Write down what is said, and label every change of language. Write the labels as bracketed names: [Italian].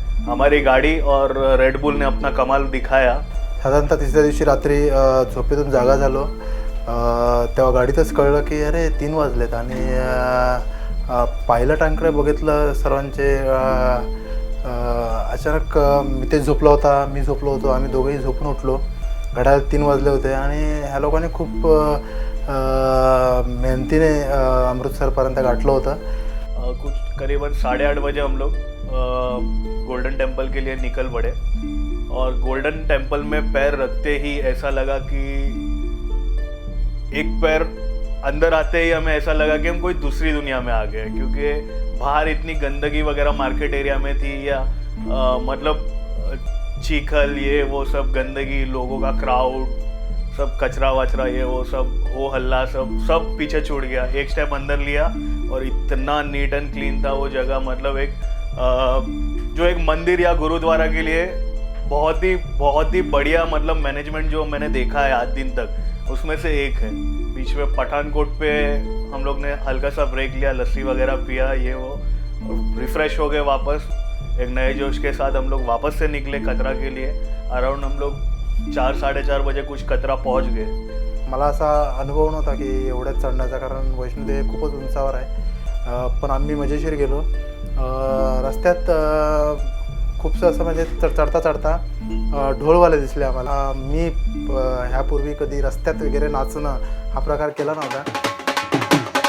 [Hindi] हमारी गाड़ी और रेड बुल ने अपना कमाल दिखाया. [Marathi] साधारणतः तिसऱ्या दिवशी रात्री झोपेतून जागा झालो. तेव्हा गाडीतच कळलं की अरे 3 वाजलेत, आणि पायलटांकडे बघितलं सर्वांचे. अचानक मी झोपलो होतो, आम्ही दोघेही झोपून उठलो. घड्याळ 3 वाजले होते, आणि ह्या लोकांनी खूप मेहनतीने अमृतसरपर्यंत गाठलं होतं. [Hindi] कुछ करीबन 8:30 बजे हम लोग गोल्डन टेम्पल के लिए निकल पड़े, और गोल्डन टेम्पल में पैर रखते ही ऐसा लगा कि एक पैर अंदर आते ही हमें ऐसा लगा कि हम कोई दूसरी दुनिया में आ गए, क्योंकि बाहर इतनी गंदगी वगैरह मार्केट एरिया में थी, या मतलब चीखल ये वो सब गंदगी, लोगों का क्राउड, सब कचरा वचरा ये वो सब हो हल्ला सब पीछे छूट गया. एक स्टेप अंदर लिया और इतना नीट एंड क्लीन था वो जगह. मतलब एक जो एक मंदिर या गुरुद्वारा के लिए बहुत ही बढ़िया मतलब मैनेजमेंट जो मैंने देखा है आज दिन तक, उसमें से एक है. बीच में पठानकोट पे हम लोग ने हल्का सा ब्रेक लिया, लस्सी वगैरह पिया ये वो, और रिफ़्रेश हो गए वापस. एक नए जोश के साथ हम लोग वापस से निकले कतरा के लिए. अराउंड हम लोग 4-4:30 बजे कुछ कतरा पहुंच गए. [Marathi] मला असा अनुभव नव्हता की एवढ्यात चढण्याचा, कारण वैष्णोदेवी खूपच उंचावर आहे. पण आम्ही मजेशीर गेलो. रस्त्यात खूपसं असं म्हणजे चढता ढोलवाले दिसले आम्हाला. मी ह्यापूर्वी कधी रस्त्यात वगैरे नाचणं हा प्रकार केला नव्हता.